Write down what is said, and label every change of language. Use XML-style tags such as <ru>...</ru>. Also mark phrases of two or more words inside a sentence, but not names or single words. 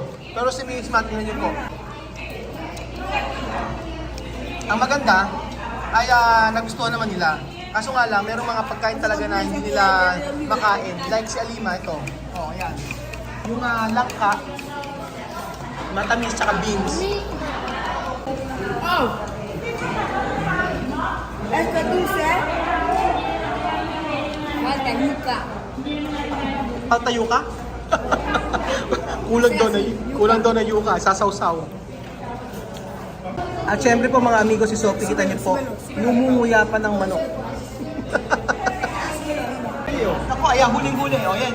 <tl>Pero si Misma, tingnan niyo po. Ang maganda ay nagustuhan naman nila. Kaso nga lang, merong mga pagkain talaga na hindi nila makain. Like si Alima, ito. Oh, ayan. Yung langka, matamis tsaka beans.</tl> <es>Oh! Esto dulce. Falta yuca.</es> <tl>Tayo ka? kulang daw na yuka, sasawsaw. At syempre po mga amigo, si Sophie, kita niyo po, lumumuya pa ng manok. Ako, ayan, huling-huli. O, yan.</tl>